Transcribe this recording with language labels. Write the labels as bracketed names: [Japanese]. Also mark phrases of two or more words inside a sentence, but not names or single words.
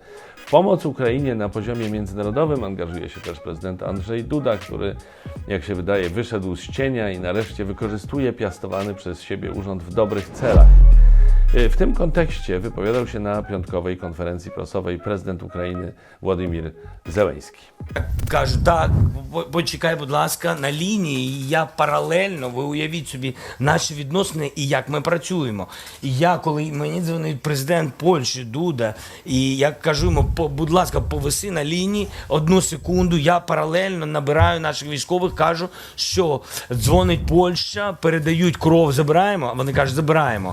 [Polish] W pomoc Ukrainie na poziomie międzynarodowym angażuje się też prezydent Andrzej Duda, który, jak się wydaje, wyszedł z cienia i nareszcie wykorzystuje piastowany przez siebie urząd w dobrych celach. W tym kontekście wypowiadał się na piątkowej konferencji prasowej prezydent України Володимир Зеленський. [Ukrainian] Кажу, так, почекай, будь ласка, на лінії, і я паралельно, ви уявіть собі, наші відносини і як ми працюємо. І я, коли мені дзвонить президент Польщі, Дуда, і я кажу йому, будь ласка, повиси на лінії, 1 секунду, я паралельно набираю наших військових, кажу, що дзвонить Польща, передають кров, забираємо, а вони кажуть, забираємо.